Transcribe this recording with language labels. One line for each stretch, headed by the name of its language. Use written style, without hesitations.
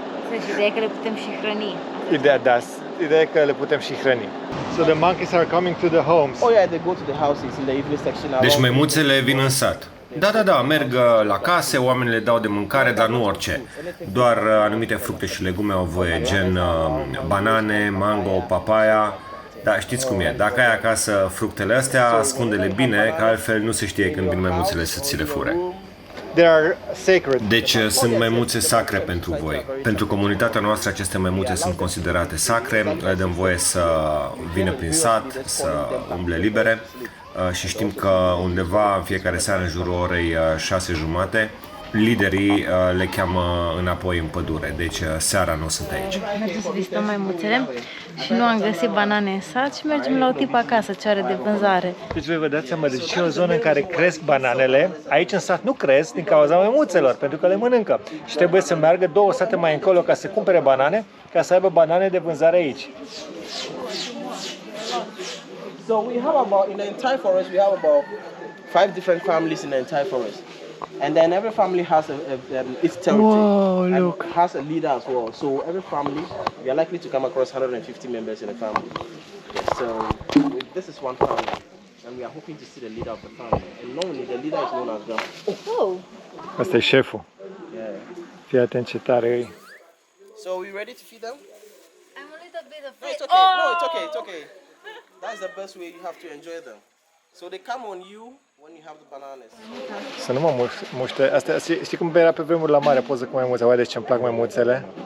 Romanian: Deci ideea e că le putem și hrăni. Ideea e că le putem și hrăni.
English: So the monkeys are coming to the homes. Oh yeah, they go to the houses in the evening section.
Romanian: Deci maimuțele vin în sat. Da, merg la case, oamenii le dau de mâncare, dar nu orice. Doar anumite fructe și legume au voie, gen banane, mango, papaya. Dar știți cum e, dacă ai acasă fructele astea, ascunde-le bine, că altfel nu se știe când vin maimuțele să ți le fure.
English: They are sacred.
Romanian: Deci sunt maimuțe sacre pentru voi. Pentru comunitatea noastră aceste maimuțe sunt considerate sacre, le dăm voie să vină prin sat, să umble libere și știm că undeva în fiecare seară în jurul orei 6:30 liderii le cheamă înapoi în pădure, deci seara nu sunt aici. Mergem să vizităm maimuțele și nu am găsit banane în sat și mergem la o tipă acasă ce are de vânzare. Deci voi vă dați seama, deci e o zonă în care cresc bananele, aici în sat nu cresc din cauza maimuțelor, pentru că le mănâncă. Și trebuie să meargă 2 sate mai încolo ca să cumpere banane, ca să aibă banane de vânzare aici.
English: So we have about, in the entire forest, we have about 5 different families in the entire forest. And then every family has its territory. Whoa, look. And has a leader as well. So every family, we are likely to come across 150 members in a family. So this is one family. And we are hoping to see the leader of the family. And normally the leader is known as the... Oh!
Romanian: Asta e șeful.
English: Yeah.
Romanian: Fii atent ce tare e.
English: So are we ready to feed them? I'm a little bit No, afraid. it's okay. No, it's okay. It's okay. That's the best way you have to enjoy them. So they come on you when you have the bananas.
Romanian: Să nu mă muște. Asta, știi cum era pe vremuri la mare, poză cu maimuțe. Uite ce-mi plac maimuțele.